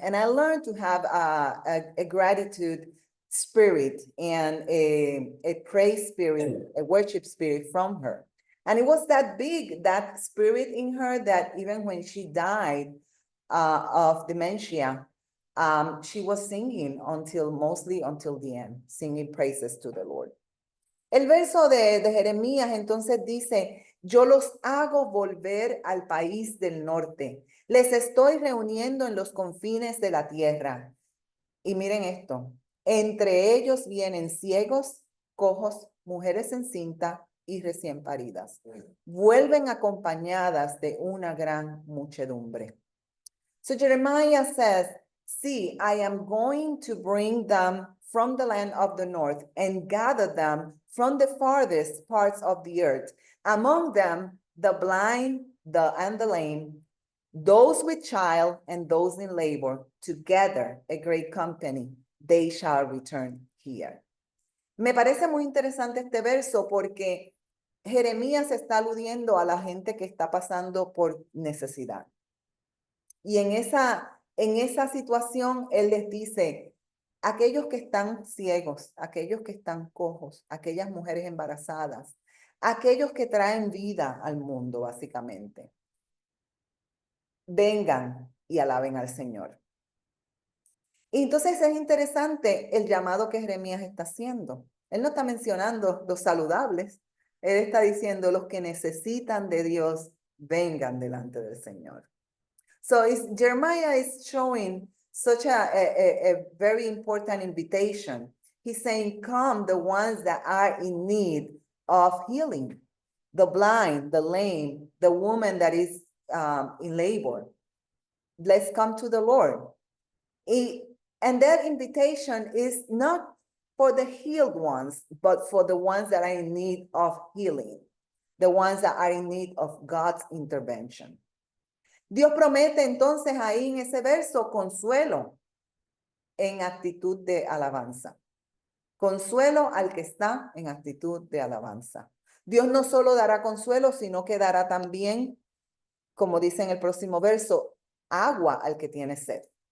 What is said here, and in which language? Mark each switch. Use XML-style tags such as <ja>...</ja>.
<en>And I learned to have a gratitude spirit and a praise spirit, a worship spirit from her. And it was that big, that spirit in her, that even when she died of dementia, she was singing mostly until the end, singing praises to the Lord.</en> <es>El verso de Jeremías entonces dice, yo los hago volver al país del norte. Les estoy reuniendo en los confines de la tierra. Y miren esto, entre ellos vienen ciegos, cojos, mujeres encintas y recién paridas. Vuelven acompañadas de una gran muchedumbre.</es> <en>So Jeremiah says, see, I am going to bring them from the land of the north and gather them from the farthest parts of the earth. Among them, the blind and the lame, those with child and those in labor, together a great company, they shall return here.</en> <es>Me parece muy interesante este verso porque Jeremías está aludiendo a la gente que está pasando por necesidad. Y en esa situación, él les dice, aquellos que están ciegos, aquellos que están cojos, aquellas mujeres embarazadas, aquellos que traen vida al mundo, básicamente, vengan y alaben al Señor. Y entonces es interesante el llamado que Jeremías está haciendo. Él no está mencionando los saludables, él está diciendo los que necesitan de Dios, vengan delante del Señor.</es> <en>So Jeremiah is showing such a very important invitation. He's saying, come the ones that are in need of healing, the blind, the lame, the woman that is in labor. Let's come to the Lord. And that invitation is not for the healed ones, but for the ones that are in need of healing, the ones that are in need of God's intervention.</en> <es>Dios promete entonces ahí en ese verso consuelo en actitud de alabanza. Consuelo al que está en actitud de alabanza. Dios no solo dará consuelo, sino que dará también, como dice en el próximo verso, agua al que tiene sed.</es>